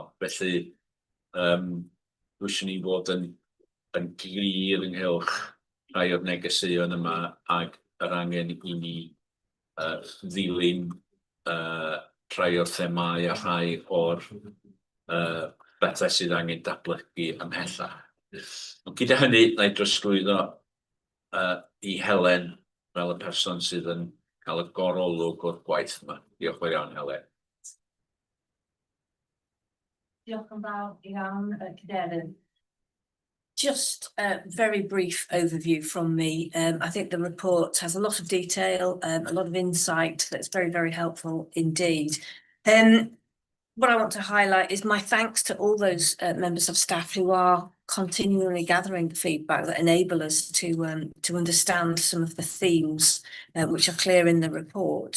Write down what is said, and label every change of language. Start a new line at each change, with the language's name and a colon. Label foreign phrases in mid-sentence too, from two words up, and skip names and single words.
Welsh: Felly, dwi ni fod yn glir ynghylch rhai o'r negeseuon yma ac yr angen i ni ddilyn rhai o'r themau a rhai o'r bethau sydd angen datblygu ymhellach. Ond gyda hynny, na i drosglwyddo i Helen fel y person sydd yn cael y gorolwg o'r gwaith yma. Diolch yn iawn, Helen. Diolch yn fawr iawn, Cadeirydd.
English: Just a very brief overview from me. I think the report has a lot of detail, a lot of insight that's very, very helpful indeed. What I want to highlight is my thanks to all those members of staff who are continually gathering the feedback that enable us to understand some of the themes which are clear in the report.